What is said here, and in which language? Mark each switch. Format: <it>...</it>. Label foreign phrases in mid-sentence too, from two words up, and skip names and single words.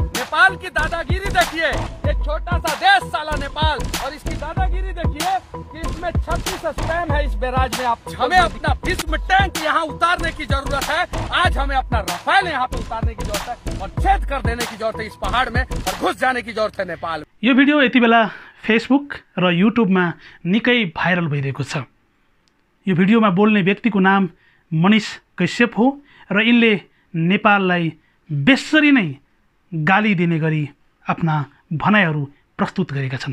<hi>नेपाल की दादागिरी देखिए। ये छोटा सा देश साला नेपाल, और इसकी दादागिरी देखिए कि इसमें 36 स्पैम है इस बैराज में। आप हमें अपना भीष्म टैंक यहाँ उतारने की जरूरत है। आज हमें अपना रफाल यहाँ पे उतारने की जरूरत है और छेद कर देने की जरूरत है इस पहाड़ में, और घुस जाने की जरूरत है नेपाल में।</hi> <ne>यो भिडियो यति बेला फेसबुक र युट्युबमा निकै भाइरल भइरहेको छ। यो भिडियोमा बोल्ने व्यक्तिको नाम मनिष कश्यप हो र यिनले नेपाललाई बेसरी नै गाली दिने गरी आफ्ना भनाइहरू प्रस्तुत गरेका छन्।</ne>